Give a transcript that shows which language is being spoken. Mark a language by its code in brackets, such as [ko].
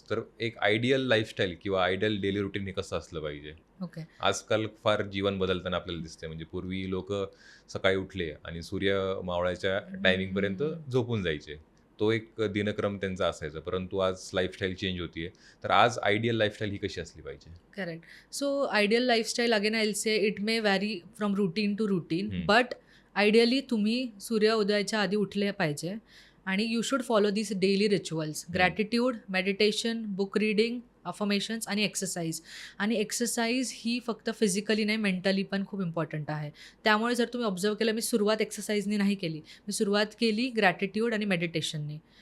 [mr] तर एक ideal lifestyle किंवा आयडियल डेली रुटीन हे कसं असलं पाहिजे? ओके. आजकाल फार जीवन बदलताना आपल्याला दिसते. म्हणजे पूर्वी लोक सकाळी उठले आणि सूर्य मावळायच्या टायमिंगपर्यंत झोपून जायचे. तो एक दिनक्रम त्यांचा असायचा. परंतु आज लाईफस्टाईल चेंज होतीये. तर आज आयडियल लाईफस्टाईल ही कशी असली पाहिजे? Correct. [en] So ideal lifestyle again I will say it may vary from routine to routine, hmm. But ideally [mr] तुम्ही सूर्य उदयाच्या आधी उठले पाहिजे आणि [en] You should follow this daily rituals. [mr] Gratitude, meditation, book reading, affirmations आणि एक्सरसाइज. आणि एक्सरसाइज ही फक्त फिजिकली नाही, मेंटली पण खूप इम्पॉर्टंट आहे. त्यामुळे जर तुम्ही ऑब्झर्व केलं, मी सुरुवात एक्सरसाइजनी नाही केली, मी सुरुवात केली ग्रॅटिट्यूड आणि मेडिटेशननी.